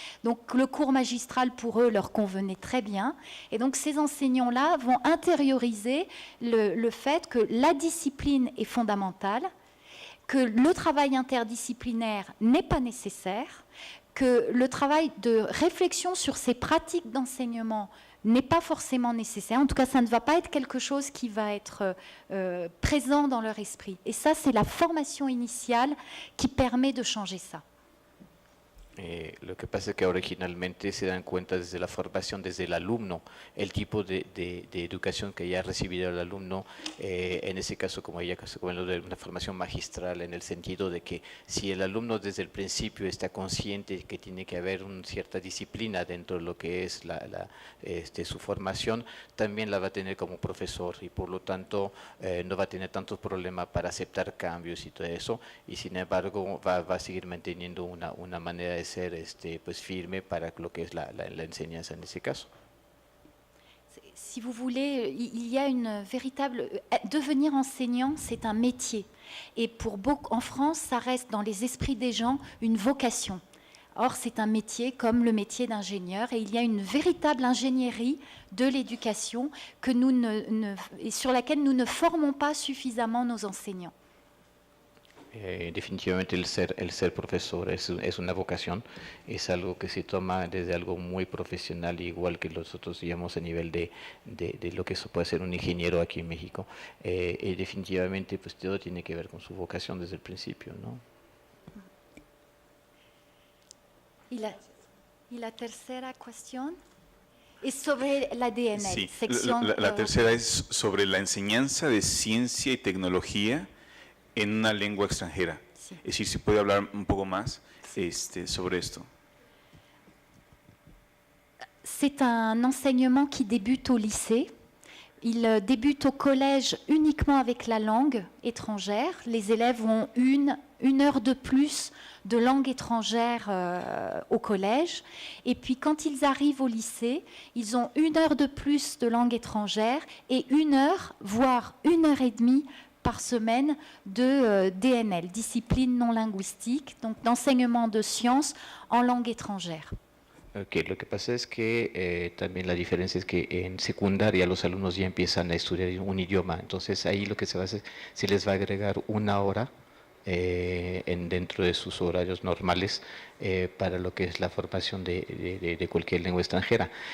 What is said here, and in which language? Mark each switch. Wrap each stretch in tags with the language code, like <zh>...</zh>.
<fr>Donc le cours magistral pour eux leur convenait très bien. Et donc ces enseignants-là vont intérioriser le fait que la discipline est fondamentale, que le travail interdisciplinaire n'est pas nécessaire, que le travail de réflexion sur ces pratiques d'enseignement n'est pas forcément nécessaire. En tout cas, ça ne va pas être quelque chose qui va être présent dans leur esprit. Et ça, c'est la formation initiale qui permet de changer ça.</fr> <es>Lo que pasa es que originalmente se dan cuenta desde la formación, desde el alumno, el tipo de educación que ya ha recibido el alumno, en ese caso como ella comentó de una formación magistral, en el sentido de que si el alumno desde el principio está consciente que tiene que haber una cierta disciplina dentro de lo que es su formación, también la va a tener como profesor y por lo tanto no va a tener tantos problemas para aceptar cambios y todo eso, y sin embargo va a seguir manteniendo una manera de ser pues firme para lo que es la enseñanza en ese caso.</es> <fr>Si vous voulez, il y a une véritable... Devenir enseignant, c'est un métier. Et pour beaucoup, en France, ça reste dans les esprits des gens une vocation. Or, c'est un métier comme le métier d'ingénieur, et il y a une véritable ingénierie de l'éducation que et sur laquelle nous ne formons pas suffisamment nos enseignants.</fr> <es>Definitivamente el ser profesor es una vocación, es algo que se toma desde algo muy profesional, igual que nosotros digamos a nivel de lo que eso puede ser un ingeniero aquí en México, y definitivamente pues todo tiene que ver con su vocación desde el principio, ¿no? Y la tercera cuestión es sobre la DNL. Sí, sección, la tercera es sobre la enseñanza de ciencia y tecnología en una lengua extranjera. Sí. Es decir, si puede hablar un poco más sobre esto.</es> <fr>C'est un enseignement qui débute au lycée. Il débute au collège uniquement avec la langue étrangère. Les élèves ont une heure de plus de langue étrangère au collège. Et puis quand ils arrivent au lycée, ils ont une heure de plus de langue étrangère et 1 heure, voire 1 heure et demie par semaine de DNL, discipline non linguistique, donc d'enseignement de sciences en langue étrangère.</fr> <es>Okay, lo que pasa es que también la diferencia es que en secundaria los alumnos ya empiezan a estudiar un idioma, entonces ahí lo que se va a hacer, se les va a agregar 1 hora dentro de sus horarios normales para lo que es la formación de cualquier lengua extranjera.</es>